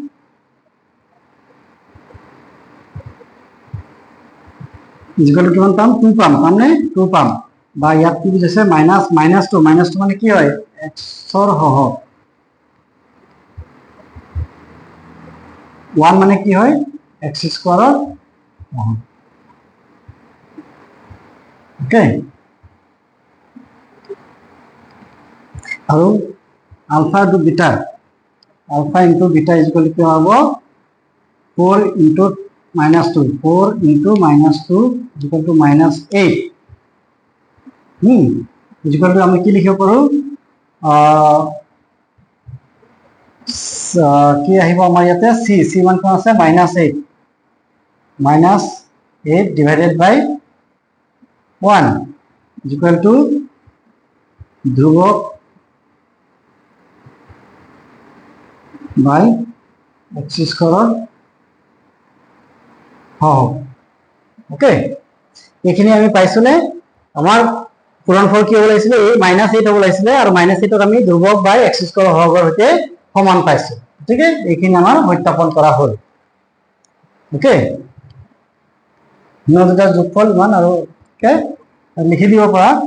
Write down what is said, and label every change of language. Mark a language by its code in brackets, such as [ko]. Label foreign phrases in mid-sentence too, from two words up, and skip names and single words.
[en] equal to [as] কিমান পাম 2 পাম মানে 2 পাম বা ইয়াত কি বুজাইছে মাইনাস 2 মানে কি হয় x ৰ হৰক 1 মানে কি হয় x স্কয়াৰৰ হৰক ওকে আৰু আলফা [en] into beta is equal [as] কি হ'ব [en] 4 into minus 2 4 into minus 2 is equal to minus 8 is equal to [as] আমি কি লিখিব পাৰো কি আহিব আমাৰ ইয়াতে c মান কোন আছে [en] minus 8 divided by 1 is equal to ধ্ৰুৱক [as] by x স্কয়াৰৰ ওকে এইখিনি আমি পাইছোনে আমাৰ পূৰণফল কি ওলাইছিলে এই -8 হ'ব লাগিছিলে আৰু -8ক আমি ধ্ৰুৱক [en] by x square [as] হৰৰ সৈতে সমান পাইছো ঠিক আছে এইখিনি আমাৰ সত্যাপন কৰা হ'ল ওকে দুটা যোগফল ইমান আৰু ওকে লিখি দিব পৰা